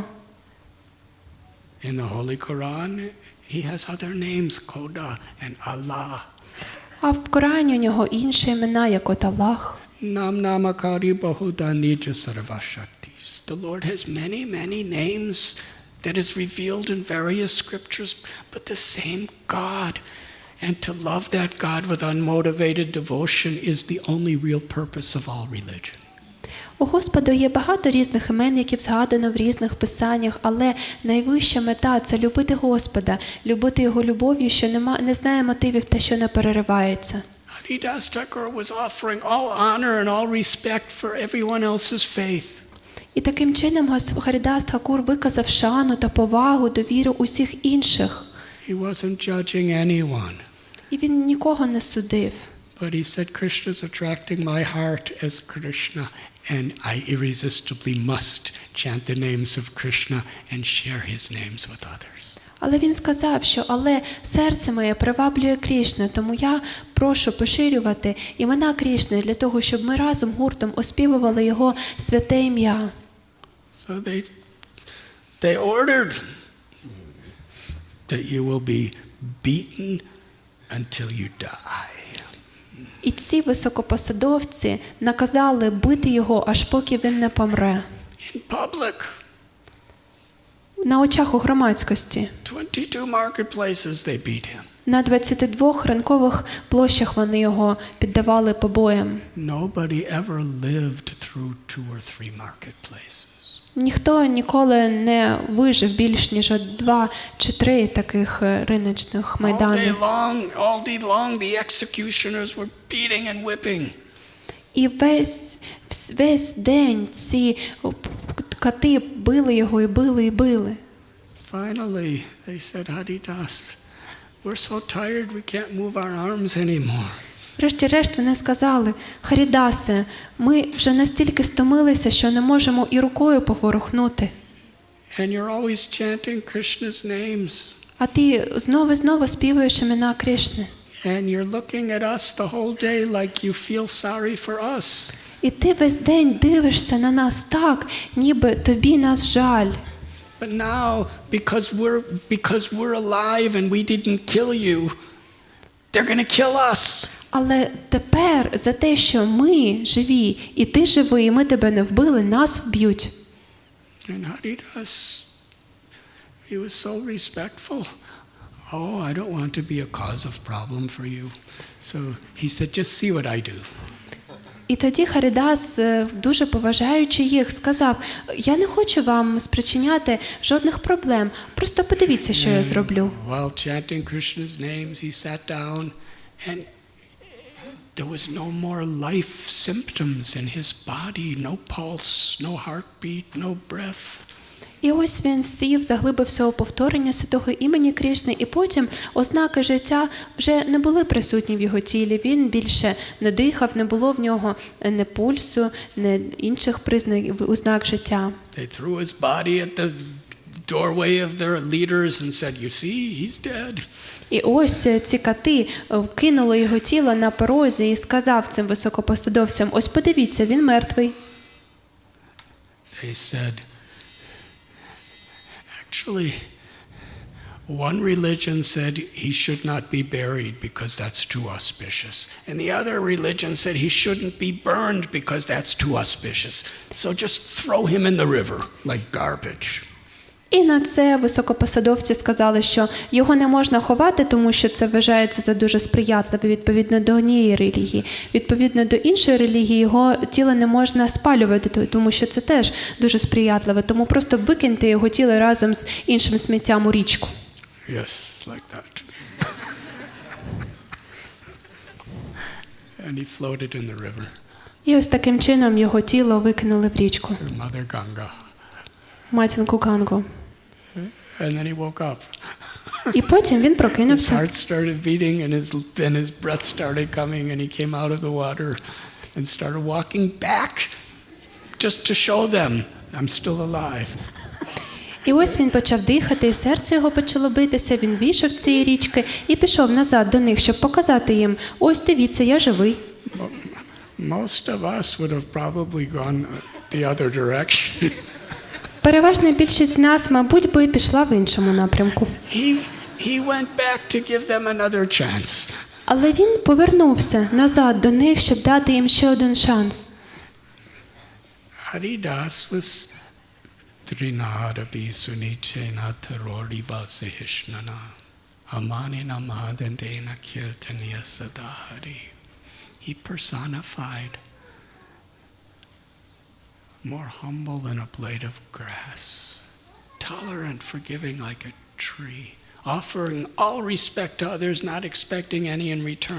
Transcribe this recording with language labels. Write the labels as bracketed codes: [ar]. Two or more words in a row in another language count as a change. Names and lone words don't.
[en] In the Holy Quran, he has other names, Khoda and Allah. [uk] А в Корані у нього інші імена, як от Аллах. [sa] नाम नामकारि बहुधा निज सर्वशक्तिस्. [en] The Lord has many, many names that is revealed in various scriptures, but the same God. And to love that God with unmotivated devotion is the only real purpose of all religion. [uk] У Господа є багато різних імен, які згадано в різних писаннях, але найвища мета – це любити Господа, любити Його любов'ю, що не знає мотивів та що не переривається. [en] Haridas Thakur was offering all honor and all respect for everyone else's faith. [uk] І таким чином Харідас Тхакур виказав шану та повагу, довіру усіх інших. [en] He wasn't judging anyone. [uk] І він нікого не судив. [en] But he said, Krishna's attracting my heart as Krishna, and I irresistibly must chant the names of Krishna and share his names with others. [uk] Але він сказав, що але серце моє приваблює Крішну, тому я прошу поширювати імена Крішни для того, щоб ми разом гуртом оспівували його святе ім'я. [en] So they ordered that you will be beaten until you die. [uk] І ці високопосадовці наказали бити його, аж поки він не помре. [en] In public. [uk] На очах у громадськості. [en] 22 marketplaces they beat him. [uk] На 22 ринкових площах вони його піддавали побоям. [en] Nobody ever lived through 2 or 3 marketplaces. [uk] Ніхто ніколи не вижив більш ніж 2 чи 3 таких риночних майдани. [en] All day long the executioners were beating and whipping. [uk] І весь день ці кати били його і били, і били. [en] Finally, they said, Haridas, we're so tired we can't move our arms anymore. [uk] Врешті-решт вони сказали: Харідасе, ми вже настільки стомилися, що не можемо і рукою поворухнути. [en] And you're always chanting Krishna's names. [uk] А ти знову співаєш імена Крішни. [en] And you're looking at us the whole day like you feel sorry for us. [uk] І ти весь день дивишся на нас так, ніби тобі нас жаль. [en] But now, because we're alive and we didn't kill you, they're going to kill us. [uk] Але тепер за те, що ми живі, і ти живий, і ми тебе не вбили, нас вб'ють. [en] And Haridas, he was so respectful. Oh, I don't want to be a cause of problem for you. So he said, just see what I do. [uk] І тоді Харідас, дуже поважаючи їх, сказав: я не хочу вам спричиняти жодних проблем, просто подивіться, що я зроблю. [en] While chanting Krishna's names, he sat down and there was no more life symptoms in his body, no pulse, no heartbeat, no breath. [uk] І ось він сів, заглибився у повторення святого імені Крішни, і потім ознаки життя вже не були присутні в його тілі. Він більше не дихав, не було в нього ні пульсу, ні інших ознак життя. [en] They threw his body at the doorway of their leaders and said, you see, he's dead. [uk] І ось ці кати кинули його тіло на порозі і сказав цим високопосадовцям: ось подивіться, він мертвий. [en] They said, actually, one religion said he should not be buried because that's too auspicious. And the other religion said he shouldn't be burned because that's too auspicious. So just throw him in the river like garbage. [uk] І на це високопосадовці сказали, що його не можна ховати, тому що це вважається за дуже сприятливе відповідно до однієї релігії. Відповідно до іншої релігії його тіло не можна спалювати, тому що це теж дуже сприятливе. Тому просто викиньте його тіло разом з іншим сміттям у річку. [en] Yes, like that. And he floated in the river. [uk] І ось таким чином його тіло викинули в річку. [en] Her mother Ganga. [uk] Матінку Гангу. [en] And then he woke up. [uk] І потім він [en] His [uk] прокинувся. [en] heart started beating and his breath started coming and he came out of the water and started walking back just to show them I'm still alive. [uk] І ось він почав дихати, і серце його почало битися, він вийшов з цієї річки і пішов назад до них, щоб показати їм: ось дивіться, я живий. [en] Most of us would have probably gone the other direction. [uk] Переважна більшість з нас, мабуть, би пішла в іншому напрямку. [en] He went back to give them another chance. [uk] Але він повернувся назад до них, щоб дати їм ще один шанс. [sa] Haridas was तृणादपि सुनीचेन तरोरिव सहिष्णुना अमानिना महादण्डेन कीर्तनीय सदाहरि. [en] He personified, more humble than a blade of grass, tolerant, forgiving like a tree, offering all respect to others, not expecting any in return.